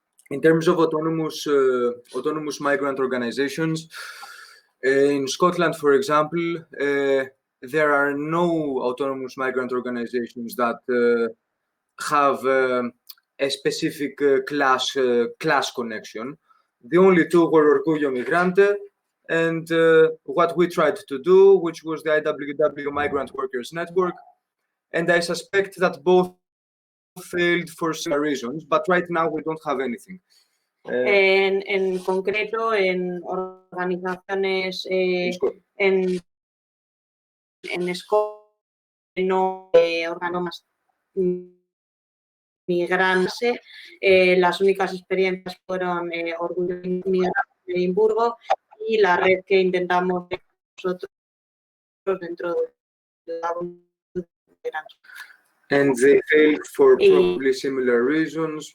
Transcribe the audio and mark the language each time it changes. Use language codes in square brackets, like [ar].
[en] In terms of autonomous migrant organizations, in Scotland, for example, there are no autonomous migrant organizations that have a specific class connection. The only two were Orgullo Migrante and what we tried to do, which was the IWW Migrant Workers Network. And I suspect that both failed for similar reasons, but right now we don't have anything. [es] En concreto, en organizaciones en Escocia, no órganos migrantes, las únicas experiencias fueron Orgullo Migrante de Edimburgo y la red que intentamos nosotros dentro de la [en] And they failed for probably similar reasons.